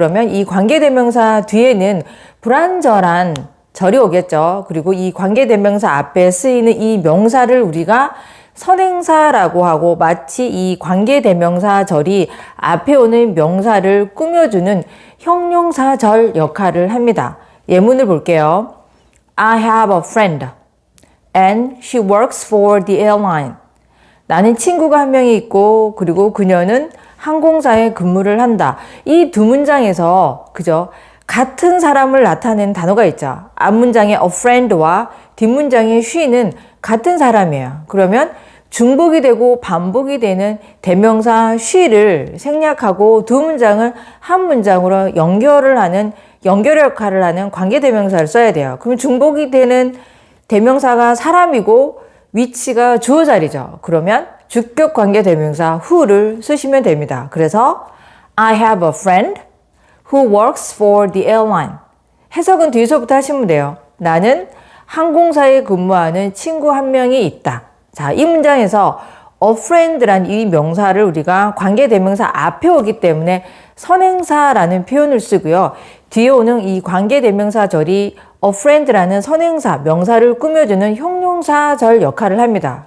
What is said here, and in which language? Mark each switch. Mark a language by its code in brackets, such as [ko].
[ko] 그러면 이 관계대명사 뒤에는 불완전한 절이 오겠죠. 그리고 이 관계대명사 앞에 쓰이는 이 명사를 우리가 선행사라고 하고, 마치 이 관계대명사 절이 앞에 오는 명사를 꾸며주는 형용사절 역할을 합니다. 예문을 볼게요. [en] I have a friend and she works for the airline. [ko] 나는 친구가 한 명이 있고 그리고 그녀는 항공사에 근무를 한다. 이 두 문장에서 그죠? 같은 사람을 나타낸 단어가 있죠. 앞문장의 a friend와 뒷문장의 she는 같은 사람이에요. 그러면 중복이 되고 반복이 되는 대명사 she를 생략하고 두 문장을 한 문장으로 연결을 하는 연결 역할을 하는 관계대명사를 써야 돼요. 그러면 중복이 되는 대명사가 사람이고 위치가 주어 자리죠. 그러면 주격 관계대명사 who를 쓰시면 됩니다. [en] 그래서 I have a friend who works for the airline. [ko] 해석은 뒤에서부터 하시면 돼요. 나는 항공사에 근무하는 친구 한 명이 있다. 자, 이 문장에서 a friend란 이 명사를 우리가 관계대명사 앞에 오기 때문에 선행사라는 표현을 쓰고요. 뒤에 오는 이 관계대명사절이 a friend라는 선행사, 명사를 꾸며주는 형용사절 역할을 합니다.